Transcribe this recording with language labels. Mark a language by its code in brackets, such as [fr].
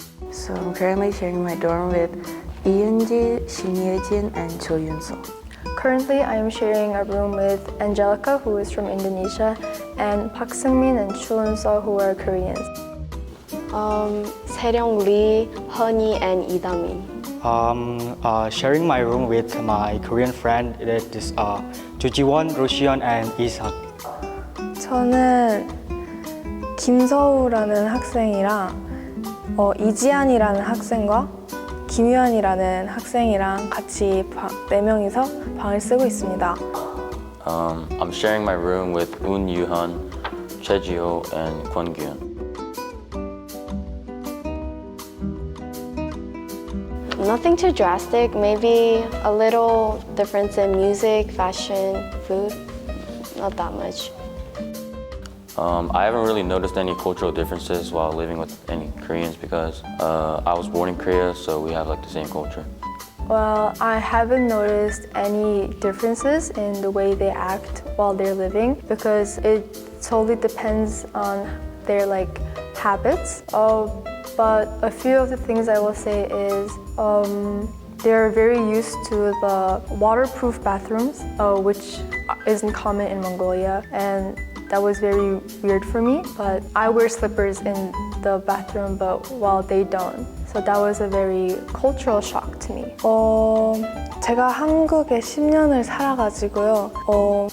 [en] So I'm currently sharing my dorm with 이은지, 신예진, and 조윤서. Currently, I am sharing a room with Angelica, who is from Indonesia, and Park Seung-min and Chun-seo, who are Koreans. 세령 리, 허니, and 이다민. Sharing my room with my Korean friend, that is 조지원, 로시언, and 이삭. [ko] 저는 김서우라는 학생이랑 이지안이라는 학생과 김유한이라는 학생이랑 같이 4명이서 방을 쓰고 있습니다. [en] I'm sharing my room with Un Yuhan, Chejio, and Kwon Gyun. Nothing too drastic, maybe a little difference in music, fashion, food, not that much. I haven't really noticed any cultural differences while living with any Koreans because I was born in Korea, so we have like the same culture. Well, I haven't noticed any differences in the way they act while they're living because it totally depends on their habits. But a few of the things I will say is they're very used to the waterproof bathrooms, which isn't common in Mongolia, and that was very weird for me. But I wear slippers in the bathroom, but while they don't. So that was a very cultural shock to me. [ko] 제가 한국에 10년을 살아가지고요.